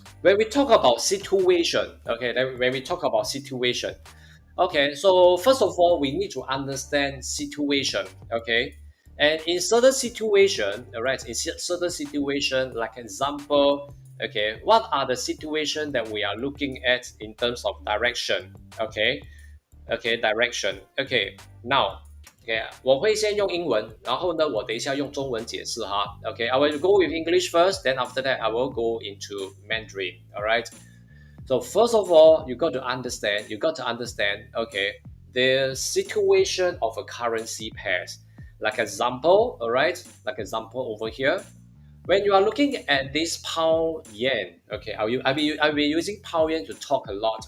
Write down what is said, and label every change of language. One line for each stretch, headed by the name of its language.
English: When we talk about situation, okay, then when we talk about situation, okay, so first of all, we need to understand situation, okay? And in certain situation, all right, in certain situation, like example, okay, what are the situation that we are looking at in terms of direction, okay? Okay, direction.
Chinese: Okay, now, okay, 我会先用英文，然后呢，我等一下用中文解释哈。
English: Okay, I will go with English first, then after that I will go into Mandarin. All right. So first of all, you got to understand. Okay, the situation of a currency pairs. Like example, all right. Like example over here. When you are looking at this pound yen, okay, I'll be using pound yen to talk a lot.